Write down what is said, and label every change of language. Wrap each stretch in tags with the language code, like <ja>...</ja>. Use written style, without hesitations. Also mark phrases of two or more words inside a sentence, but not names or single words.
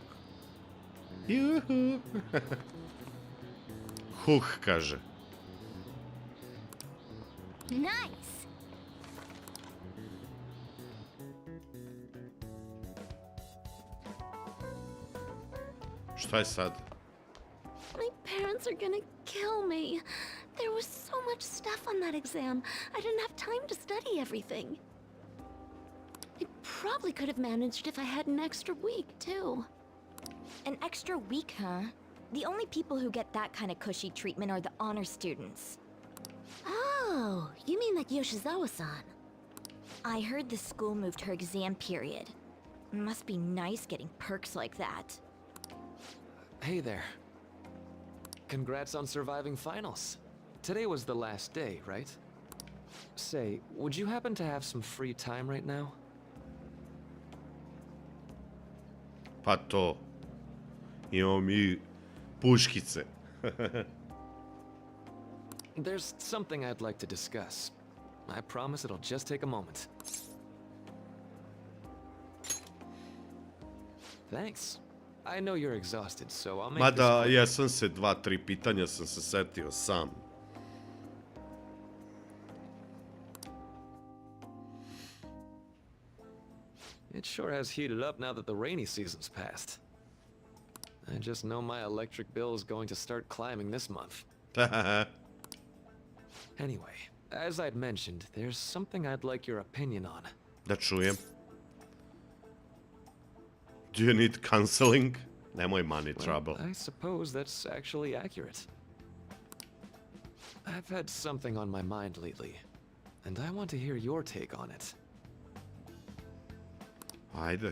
<bs>Juhu. Kaže. Nice. Šta je sad?</bs> <en>My parents are gonna kill me. There was so much stuff on that exam. I didn't have time to study everything. I probably could have managed if I had an extra week, too. An extra week, huh? The only people who get that kind of cushy treatment are the honor students. Oh, you mean like Yoshizawa-san? I heard the school moved her exam period. Must be nice getting perks like that. Hey there. Congrats on surviving finals. Today was the last day, right? Say, would you happen to have some free time right now?</en> <bs>Pa to. Imamo mi puškice.</bs> <en>There's something I'd like to discuss. I promise it'll just take a moment. Thanks. I know you're exhausted, so I'll make</en> <bs>Mada, ja sam se 2-3 pitanja sam se setio sam.</bs> <en>It sure has heated up now that the rainy season's passed. I just know my electric bill is going to start climbing this month. Anyway, as I'd mentioned, there's something I'd like your opinion on.</en> <bs>Da čujem.</bs> <en>Do you need counseling? Nemoj money trouble. I suppose that's actually accurate. I've had something on my mind lately, and I want to hear your take on it.</en> <bs>Ajde.</bs>